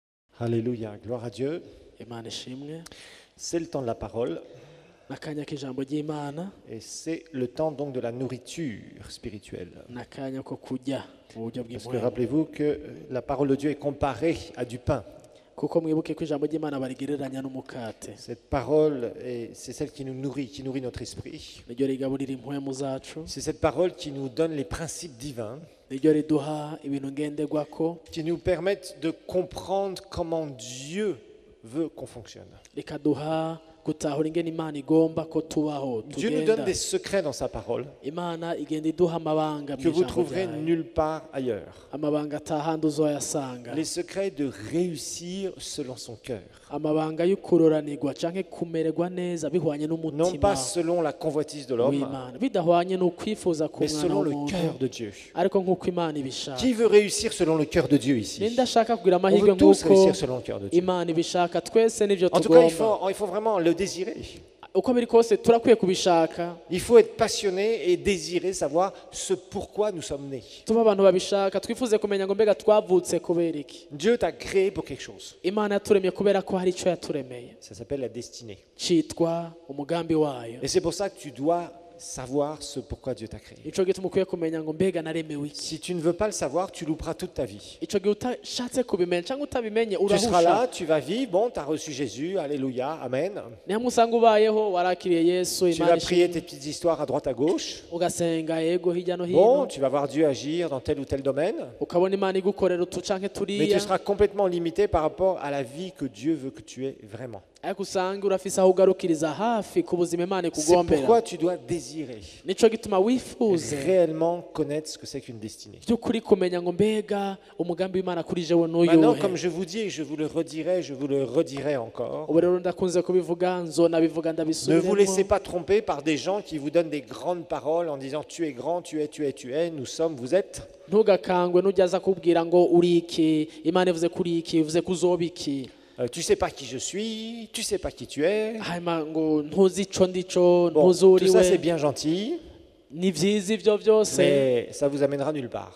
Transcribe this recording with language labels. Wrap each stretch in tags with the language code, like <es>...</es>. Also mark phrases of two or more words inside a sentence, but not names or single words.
<fr>Alléluia, gloire à Dieu.</fr> <rn>Imana ishimwe</rn> <fr>C'est le temps de la parole</fr> <rn>n'akanya k'ijambo ry'Imana</rn> <fr>et c'est le temps donc de la nourriture spirituelle.</fr> <rn>n'akanya ko kurya mu buryo</rn> <fr>Parce que</fr> <rn>bw'impuhwe</rn> <fr>rappelez-vous que la parole de Dieu est comparée à du pain.</fr> <rn>kuko mwibuke ko ijambo ry'Imana barigereranya n'umukate</rn> <fr>Cette parole, c'est celle qui nourrit notre esprit.</fr> <rn>niryo rigaburira impwemu zacu</rn> <fr>C'est cette parole qui nous donne les principes divins,</fr> <rn>niryo riduha ibintu ngenderwako</rn> <fr>qui nous permettent de comprendre comment Dieu veut qu'on fonctionne.</fr> <rn>rikaduha gutahura ingene Imana igomba ko tubaho</rn> <fr>Dieu nous donne</fr> <rn>tugenda</rn> <fr>des secrets dans sa parole</fr> <rn>Imana igenda iduha amabanga</rn> <fr>que vous</fr> <rn>mw'ijambo</rn> <fr>trouverez</fr> <rn>ryayo</rn> <fr>nulle part ailleurs.</fr> <rn>amabanga atahandi uzoyasanga</rn> <fr>Les secrets de réussir selon son cœur.</fr> <rn>amabanga y'ukuroranirwa canke kumererwa neza bihwanye</rn> <fr>Non</fr> <rn>n'umutima</rn> <fr>pas selon la convoitise de l'homme,</fr> <rn>w'Imana bidahwanye n'ukwifuza</rn> <fr>mais</fr> <rn>k'umwana</rn> <fr>selon le</fr> <rn>w'umuntu</rn> <fr>cœur de Dieu.</fr> <rn>ariko nk'uko Imana ibishaka</rn> <fr>Qui veut réussir selon le cœur de Dieu ici?</fr> <rn>ninde ashaka kugira</rn> <fr>On</fr> <rn>amahirwe</rn> <fr>veut tous</fr> <rn>nk'uko</rn> <fr>réussir selon le cœur de Dieu.</fr> <rn>Imana ibishaka twese nivyo</rn> <fr>En tout cas,</fr> <rn>tugomba</rn> <fr>il faut vraiment le désirer.</fr> <rn>uko biri kose turakwiye kubishaka</rn> <fr>Il faut être passionné et désirer savoir ce pourquoi nous sommes nés.</fr> <rn>tuba abantu babishaka twifuze kumenya ngo mbega twavutse kubera iki</rn> <fr>Dieu t'a créé pour quelque chose.</fr> <rn>Imana yaturemye kubera ko hari ico yaturemeye</rn> <fr>Ça s'appelle la destinée.</fr> <rn>citwa umugambi wayo</rn> <fr>Et c'est pour ça que tu dois savoir ce pourquoi Dieu t'a créé.</fr> <rn>ico gituma ukwiye kumenya ngo mbega naremewe iki</rn> <fr>Si tu ne veux pas le savoir, tu louperas toute ta vie.</fr> <rn>ico gihe utashatse kubimenya cyangwa utabimenye</rn> <fr>Tu seras</fr> <rn>urahusha</rn> <fr>là, tu vas vivre, bon, tu as reçu Jésus, alléluia, amen.</fr> <rn>ni hamwe usanga ubayeho warakiriye Yesu</rn> <fr>Tu</fr> <rn>Imana</rn> <fr>vas prier</fr> <rn>ishimwe</rn> <fr>tes petites histoires à droite à gauche.</fr> <rn>ugasenga yego hirya no</rn> <fr>Bon,</fr> <rn>hino</rn> <fr>tu vas voir Dieu agir dans tel ou tel domaine.</fr> <rn>ukabona Imana igukorera utu canke</rn> <fr>Mais</fr> <rn>turiya</rn> <fr>tu seras complètement limité par rapport à la vie que Dieu veut que tu aies vraiment.</fr> <rn>ariko usanga urafise aho ugarukiriza hafi ku buzima Imana</rn> <fr>C'est</fr> <rn>ikugombera</rn> <fr>pourquoi tu dois désirer</fr> <rn>nico gituma wifuze</rn> <fr>réellement connaître ce que c'est qu'une destinée.</fr> <rn>by'ukuri kumenya ngo mbega umugambi w'Imana kuri jewe</rn> <fr>Maintenant, comme</fr> <rn>n'uyuhe</rn> <fr>je vous dis, et je vous le redirai encore,</fr> <rn>ubu rero ndakunze kubivuga nzonabivuga</rn> <fr>ne vous laissez</fr> <rn>ndabisubiremo</rn> <fr>pas tromper par des gens qui vous donnent des grandes paroles en disant tu es grand, tu es, nous sommes, vous êtes.</fr> <rn>ntugakangwe n'ujya aza kubwira ngo uri iki Imana ivuze kuri iki ivuze ko uzoba iki</rn> <fr>Tu sais pas qui je suis, tu sais pas qui tu es.</fr> <rn>hanyuma ngo ntuzi ico ndico</rn> <fr>Bon,</fr> <rn>ntuzi</rn> <fr>tout ça c'est</fr> <rn>uriwe</rn> <fr>bien gentil,</fr> <rn>ni vyiza ivyo byose</rn> <fr>mais ça vous amènera nulle part.</fr>